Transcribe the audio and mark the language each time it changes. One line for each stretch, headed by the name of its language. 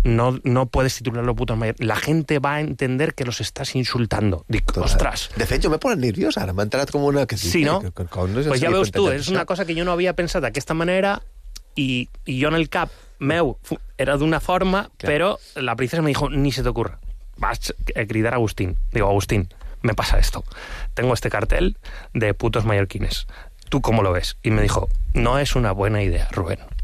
Spanish: No puedes titular los putos mallorquines. La gente va a entender que los estás insultando.
Catalan: Dic, total. Ostras. De fet, jo
Spanish: me ponen
Catalan: nerviós ara. M'ha entrat com una... Sí, no? Pues ja veus tu, és una cosa que jo no havia pensat d'aquesta manera i jo en el cap meu era d'una forma, claro.
Spanish: Però la princesa me dijo, ni se te ocurra.
Catalan: Vaig a cridar a Agustín.
Spanish: Digo, Agustín, me pasa esto. Tengo este cartel de putos mallorquines. ¿Tú cómo lo ves? Y me dijo, no es una buena idea, Rubén.